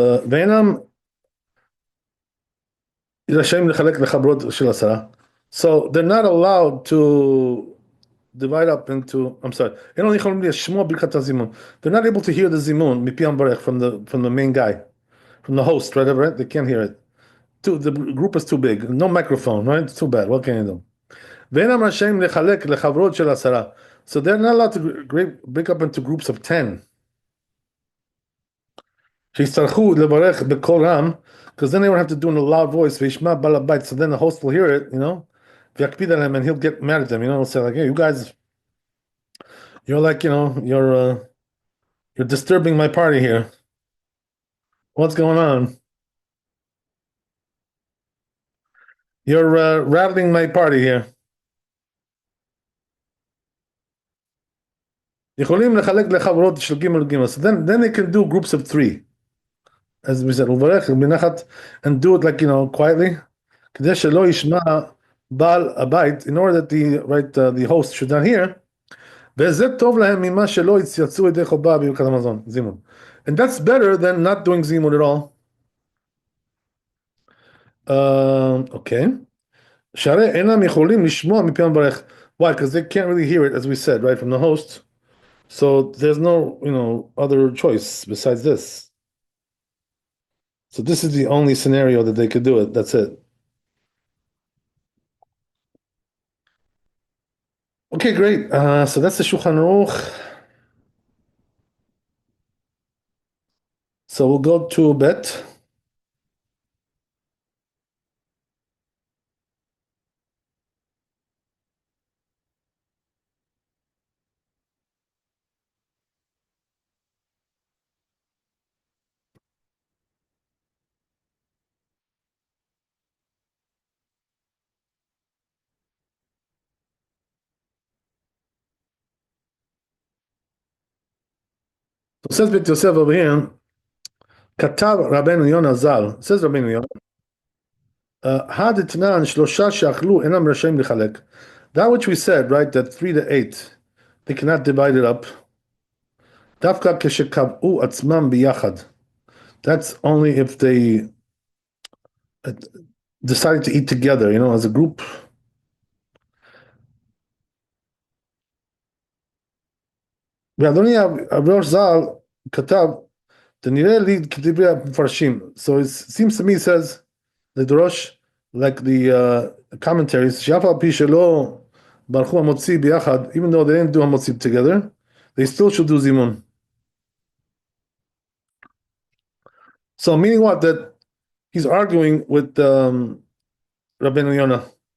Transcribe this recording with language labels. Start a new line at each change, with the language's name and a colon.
Hebrew: ואינם רשאים לחלק לחברות של עשרה,
English: so they're not allowed to divide up into, I'm sorry, they're not able to hear the zimun, from the main guy, from the host, right? They can't hear it. The group is too big, no microphone, right? It's too bad. What can you do?
Hebrew: ואינם רשאים לחלק לחברות של עשרה.
English: So they're not allowed to break up into groups of 10.
Hebrew: שיצטרכו לברך בקול רם,
English: because then they would have to do in a loud voice,
Hebrew: וישמע בעל הבית,
English: so then the host will hear it,
Hebrew: ויקפיד עליהם,
English: and he'll get mad at them, he'll say like, hey, you guys, you're like, you're disturbing my party here. What's going on? You're rattling my party here.
Hebrew: יכולים לחלק לחברות של ג'.
English: So then they can do groups of 3. As we said,
Hebrew: ולברך בנחת,
English: and do it like, quietly.
Hebrew: כדי שלא ישמע בעל הבית,
English: in order that the host should not hear.
Hebrew: וזה טוב להם ממה שלא יצייצו ידי חובה בברכת המזון, זימון.
English: And that's better than not doing zimun at all. Okay.
Hebrew: שהרי אינם יכולים לשמוע מפי המברך.
English: Why? Because they can't really hear it, as we said, right, from the host. So there's no, other choice besides this. So this is the only scenario that they could do it. That's it. Okay, great. So that's the Shulchan Aruch. So we'll go to Bet. So it says Bet Yosef over here.
Hebrew: כתב רבנו יונה ז"ל,
English: says
Hebrew: רבנו יונה, הדתנן שלושה שאכלו אינם רשאים לחלק.
English: That which we said, right, that 3 to 8, they cannot divide it up.
Hebrew: דווקא כשקבעו עצמם ביחד.
English: That's only if they decided to eat together, as a group.
Hebrew: ואדוני הראש ז"ל כתב, תנראה לי כדברי המפרשים.
English: So it seems to me, it says, the Dorosh, like the commentaries,
Hebrew: שאף על פי שלא ברכו המוציא ביחד,
English: even though they didn't do המוציא together, they still should do zimun. So meaning what? That he's arguing with Rabbeinu Yonah.